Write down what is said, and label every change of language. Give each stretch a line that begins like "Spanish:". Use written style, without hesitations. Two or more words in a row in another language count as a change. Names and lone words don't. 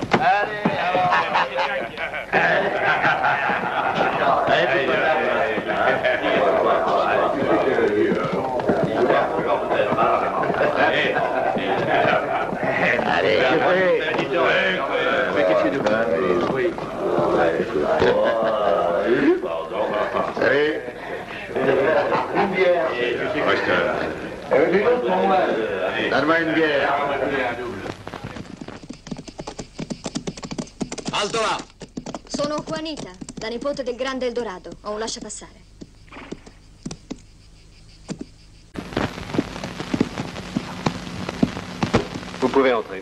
French: Allez, Une bière. Donne-moi une bière.
Italian: Alto là! Sono Juanita, la nipote del grande Eldorado. Ho un lasciapassare.
French: pouvez entrer.